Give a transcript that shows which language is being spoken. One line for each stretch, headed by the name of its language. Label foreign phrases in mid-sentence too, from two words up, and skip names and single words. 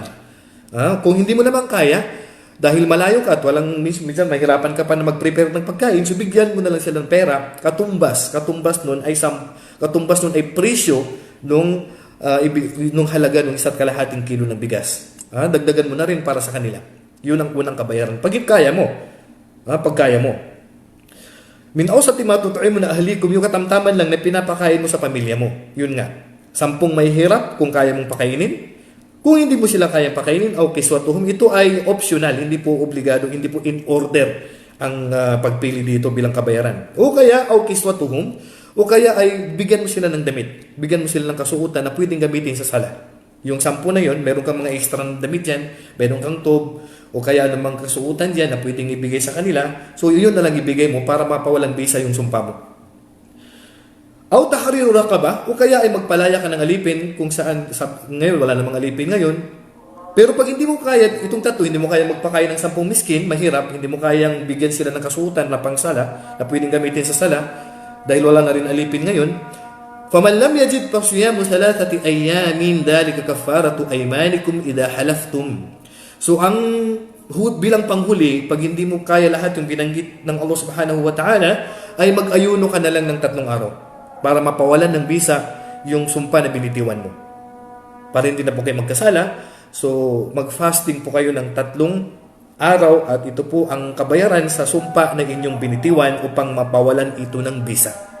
Filipino: Kung hindi mo naman kaya, dahil malayo ka at minsan mahirapan ka pa na mag-prepare ng pagkain, so bigyan mo na lang sila ng pera. Katumbas nun ay presyo nung halaga ng 1.5 kilo ng bigas. Dagdagan mo na rin para sa kanila. Yun ang unang kabayaran. Pag kaya mo.
Arabic: من أوسط ما تطعمون أهليكم,
Filipino: yung katamtaman lang na pinapakain mo sa pamilya mo. Yun nga. 10 mahihirap kung kaya mong pakainin. Kung hindi mo sila kayang pakainin, okay, kiswatuhum, ito ay optional, hindi po obligado, hindi po
English: in order
Filipino: ang pagpili dito bilang kabayaran. O kaya, okay, kiswatuhum, o kaya ay bigyan mo sila ng damit. Bigyan mo sila ng kasuotan na pwedeng gamitin sa sala. Yung 10 na yon, meron kang mga extra ng damit dyan, meron kang tob, o kaya namang kasuotan dyan na pwedeng ibigay sa kanila. So yun na lang ibigay mo para mapawalang bisa yung sumpa mo.
Arabic: أو تحرير رقبة,
Filipino: o kaya ay magpalaya ka ng alipin kung saan ngayon wala namang alipin ngayon. Pero pag hindi mo kaya itong tatlo, hindi mo kaya magpakain ng 10 miskin, mahirap, hindi mo kayang bigyan sila ng kasuotan na pangsala na pwedeng gamitin sa sala dahil wala na rin alipin ngayon.
Arabic: فمن لم يجد فصيام 3 أيام ذلك كفارة أيمانكم إذا حلفتم.
Filipino: So ang bilang panghuli, pag hindi mo kaya lahat yung binanggit ng
Arabic: الله سبحانه وتعالى,
Filipino: ay mag-ayuno ka na lang ng 3 araw para mapawalan ng bisa yung sumpa na binitiwan mo. Para hindi na po kayo magkasala, so mag-fasting po kayo ng 3 araw at ito po ang kabayaran sa sumpa na inyong binitiwan upang mapawalan ito ng bisa.